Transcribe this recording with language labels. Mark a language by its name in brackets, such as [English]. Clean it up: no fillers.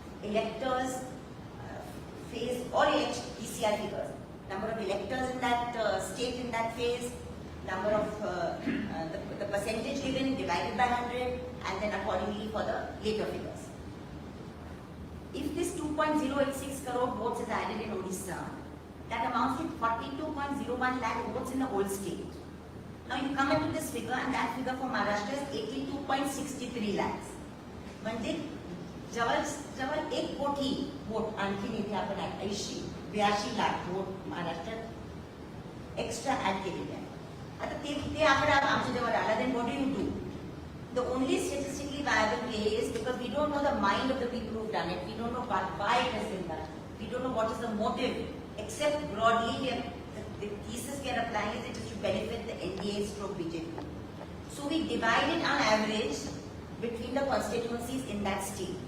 [English] Electors, phase, or PCR figures, number of electors in that state in that phase, number of the percentage given divided by 100, and then accordingly for the later figures. If this 2.086 crore votes is added in Odisha, that amounts to 42.01 lakh votes in the whole state. Now you come into this figure, and that figure for Maharashtra is 82.63 lakhs. [Marathi] म्हणजे जवळ 1 कोटी vote आणखी इथे आपण 82 lakh vote महाराष्ट्रात extra add केलेले आहे. आता ते आकडा आमच्या जवळ आला, [English] then what do you do? The only statistically viable way is because we don't know the mind of the people who've done it. We don't know why it has been done. We don't know what is the motive. Except broadly, the thesis we are applying is it is to benefit the NDA/BJP. So we divide it on average between the constituencies in that state.